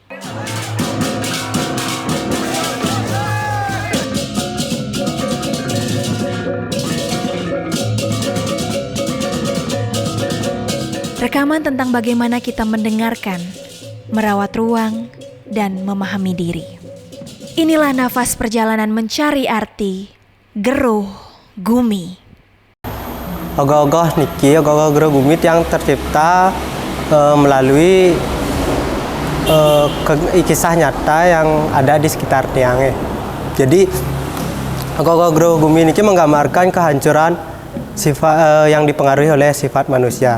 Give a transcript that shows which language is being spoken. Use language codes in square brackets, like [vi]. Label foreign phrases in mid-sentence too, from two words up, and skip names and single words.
[id] Rekaman tentang bagaimana kita mendengarkan, merawat ruang, dan memahami diri. Inilah nafas perjalanan mencari arti Geruh Gumi. Ogoh-ogoh niki, ogoh-ogoh Geruh Gumi yang tercipta melalui kisah nyata yang ada di sekitar Tiange. Jadi ogoh-ogoh Geruh Gumi niki menggambarkan kehancuran sifat yang dipengaruhi oleh sifat manusia.